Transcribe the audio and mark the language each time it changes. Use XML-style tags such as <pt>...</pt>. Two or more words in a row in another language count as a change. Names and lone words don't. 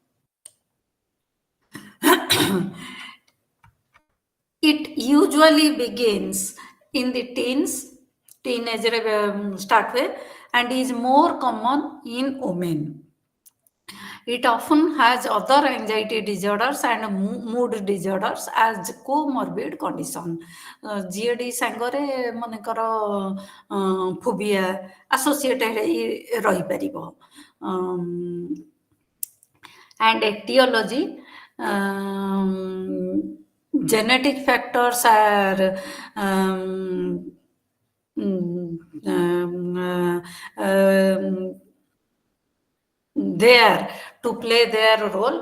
<en>It usually begins in the teens, teenager start with, and is more common in women. It often has other anxiety disorders and mood disorders as comorbid condition.</en> <or>GAD ସାଙ୍ଗରେ ମନେକର</or> <en>phobia associated</en> <or>ରହିପାରିବ.</or> <en>And etiology, genetic factors are there to play their role.</en>